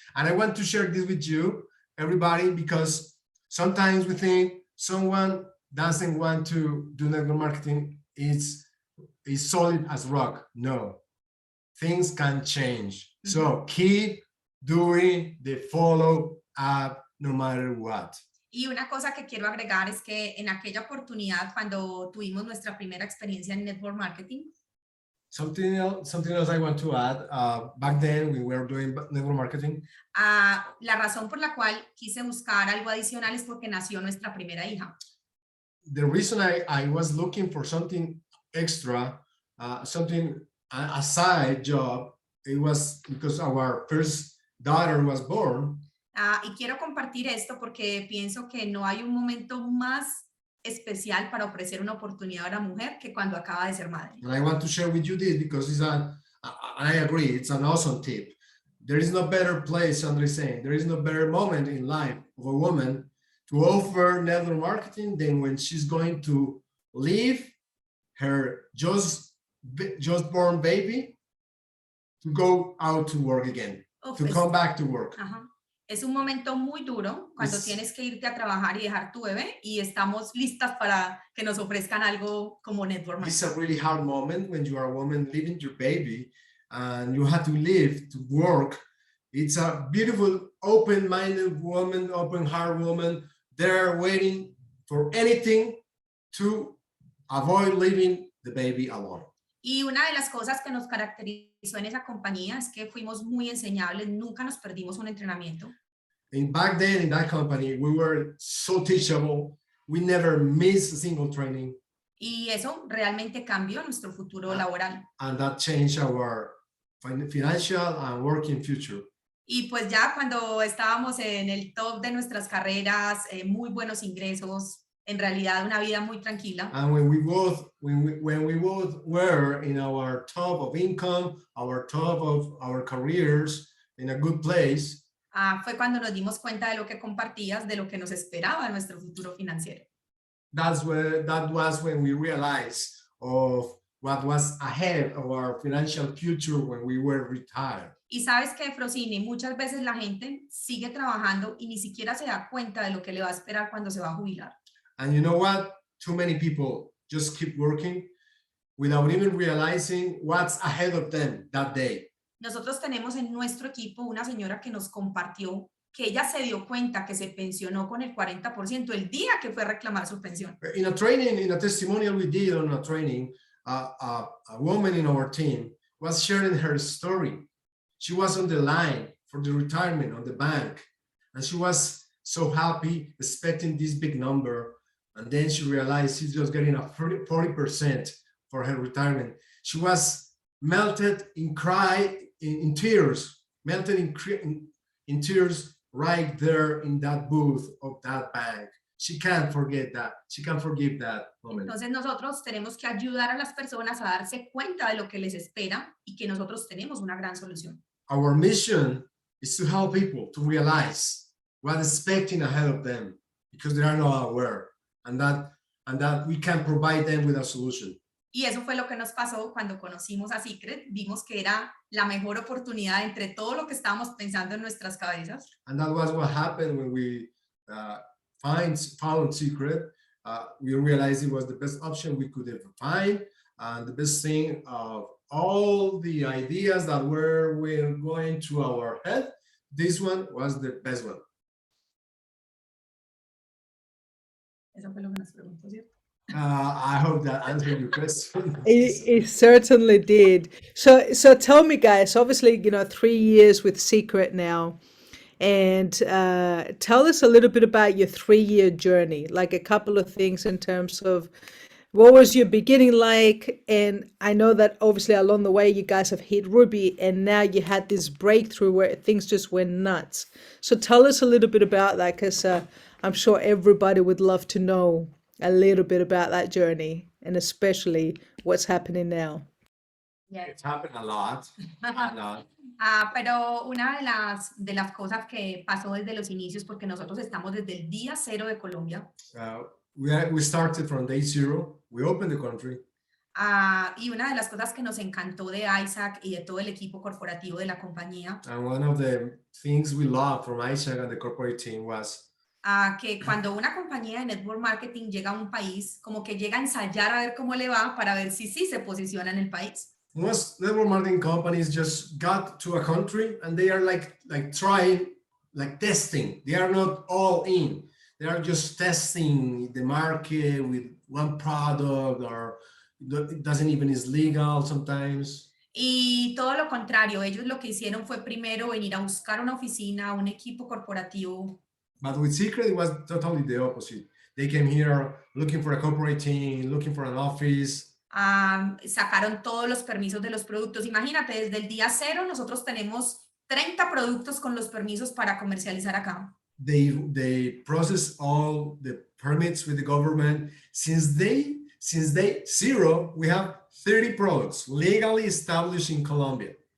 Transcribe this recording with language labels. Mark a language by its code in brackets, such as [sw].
[en] And I want to share this with you, everybody, because sometimes we think someone doesn't want to do network marketing is solid as rock. No, things can change. So keep doing the follow up no matter what. [es] Y una cosa que quiero agregar es que en aquella oportunidad, cuando tuvimos nuestra primera experiencia en network marketing, [en] something else I want to add. Back then, we were doing network marketing. [es] La razón por la cual quise buscar algo adicional es porque nació nuestra primera hija. [en] The reason I was looking for something extra, a side job, it was because our first daughter was born. [es] Y quiero compartir esto porque pienso que no hay un momento más especial para ofrecer una oportunidad a una mujer que cuando acaba de ser madre. [en] And I want to share with you this because I agree, it's an awesome tip. There is no better place, Sandra is saying, there is no better moment in life of a woman to offer network marketing than when she's going to leave her just born baby to go out to work again, to come back to work. [es] Es un momento muy duro cuando tienes que irte a trabajar y dejar tu bebé y estamos listas para que nos ofrezcan algo como network marketing. [en] It's a really hard moment when you are a woman leaving your baby and you have to leave to work. It's a beautiful, open-minded woman, open-heart woman there waiting for anything to avoid leaving the baby alone. [es] Y una de las cosas que nos caracterizó en esa compañía es que fuimos muy enseñables, nunca nos perdimos un entrenamiento. [en] And back then in that company, we were so teachable. We never missed a single training. [es] Y eso realmente cambió nuestro futuro laboral. [en] And that changed our financial and working future. [es] Y pues ya cuando estábamos en el top de nuestras carreras, muy buenos ingresos, en realidad una vida muy tranquila. [en] And when we both were in our top of income, our top of our careers, in a good place. [es] Fue cuando nos dimos cuenta de lo que compartías, de lo que nos esperaba en nuestro futuro financiero. [en] That was when we realized of what was ahead of our financial future when we were retired. [es] Y sabes que, Frosini, muchas veces la gente sigue trabajando y ni siquiera se da cuenta de lo que le va a esperar cuando se va a jubilar. [en] And you know what? Too many people just keep working without even realizing what's ahead of them that day. [es] Nosotros tenemos en nuestro equipo una señora que nos compartió que ella se dio cuenta que se pensionó con el 40% el día que fue a reclamar su pensión. [en] In a testimonial we did on a training, a woman in our team was sharing her story. She was on the line for the retirement on the bank, and she was so happy, expecting this big number. And then she realized she's just getting a 40% for her retirement. She was melted in tears, melted in tears right there in that booth of that bank. She can't forget that. She can't forgive that moment. [es] Entonces nosotros tenemos que ayudar a las personas a darse cuenta de lo que les espera y que nosotros tenemos una gran solución. [en] Our mission is to help people to realize what's expecting ahead of them because they are not aware. And that we can provide them with a solution. [es] Y eso fue lo que nos pasó cuando conocimos a Seacret. Vimos que era la mejor oportunidad entre todo lo que estábamos pensando en nuestras cabezas. [en] And that was what happened when we found Seacret. We realized it was the best option we could ever find, and the best thing of all the ideas that were going through our head. This one was the best one. [es] Eso fue lo que nos preguntó, ¿cierto? [en] I hope that answered your question. It certainly did. So tell me, guys, obviously, 3 years with Seacret now, and tell us a little bit about your 3-year journey, like a couple of things in terms of what was your beginning like? And I know that obviously along the way you guys have hit Ruby, and now you had this breakthrough where things just went nuts. So tell us a little bit about that, because I'm sure everybody would love to know a little bit about that journey and especially what's happening now. It's happened a lot. A lot. [es] Pero una de las cosas que pasó desde los inicios, porque nosotros estamos desde el día cero de Colombia, [en] We started from day zero. We opened the country. [es] Y una de las cosas que nos encantó de Isaac y de todo el equipo corporativo de la compañía, [en] And one of the things we loved from Isaac and the corporate team was [es] que cuando una compañía de network marketing llega a un país, como que llega a ensayar a ver cómo le va para ver si sí se posiciona en el país. [en] most network marketing companies just got to a country and they are like trying, like testing. They are not all in. They are just testing the market with one product, or it doesn't even is legal sometimes. [es] Y todo lo contrario, ellos lo que hicieron fue primero venir a buscar una oficina, un equipo corporativo. [en] But with Seacret, it was totally the opposite. They came here looking for a corporate team, looking for an office. [es] Sacaron todos los permisos de los productos. Imagínate, desde el día cero nosotros tenemos 30 productos con los permisos para comercializar acá. [en] They process all the permits with the government. Since day zero, we have 30 products legally established in Colombia.